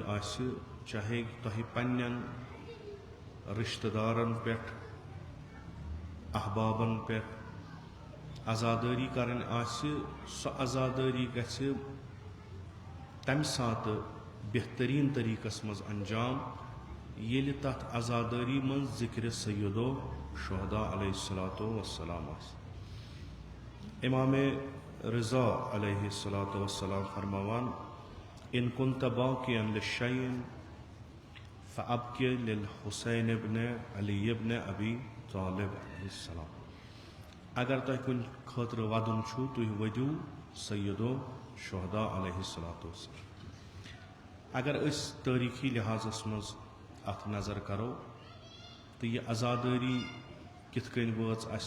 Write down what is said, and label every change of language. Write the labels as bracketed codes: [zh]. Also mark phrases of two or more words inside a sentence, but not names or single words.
[ks] آسہِ، چاہے تۄہہِ پننٮ۪ن رشتہٕ دارن پٮ۪ٹھ، احبابن پٮ۪ٹھ عزادٲری کرٕنۍ آسہِ، سۄ عزادٲری گژھِ تمہِ ساتہٕ بہتریٖن طریٖقس منٛز انجام ییٚلہِ تتھ عزادٲری منٛز ذِکرِ سیدو شہدا [ar] علیہ الصلاۃ والسلام [ks] آسہِ. امام رضا [ar] علیہ الصلاۃ والسلام [ks] فرماوان: [ar] ان كنت باقيا لشيء فابق للحسين بن علي بن ابي طالب علیہ السلام. [ks] اگر تۄہہِ کُنہِ خٲطرٕ ودُن چھُ، تُہۍ ؤدِو سیدو شہدا [ar] علیہ الصلاۃ والسلام. [ks] اگر أسۍ تٲریٖخی لحاظس منٛز اتھ نظر کرو تہٕ یہِ عزادٲری کِتھ کٔنۍ وٲژ اسہِ